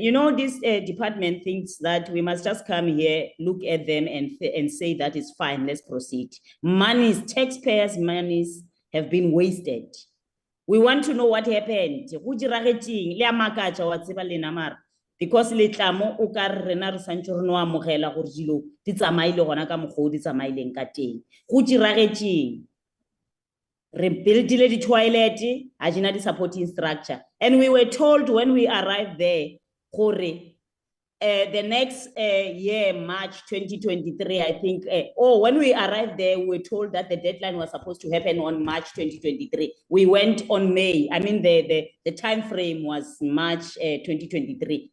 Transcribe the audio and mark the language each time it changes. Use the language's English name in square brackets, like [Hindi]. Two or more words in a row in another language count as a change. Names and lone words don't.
[English] You know, this department thinks that we must just come here, look at them and say that it's fine, let's proceed. Monies, taxpayers' monies have been wasted. We want to know what happened. [Tswana] Because letlamo o ka rena re santse re no amogela gore dilo di tsamaile gona ka mogodi tsamaileng ka teng. Go diragetseng. Re buildile di toilet, ajina di [English] supporting structure. And we were told when we arrived there, gore the next year, March 2023, I think, when we arrived there, we were told that the deadline was supposed to happen on March 2023. We went on May. I mean, the time frame was March 2023.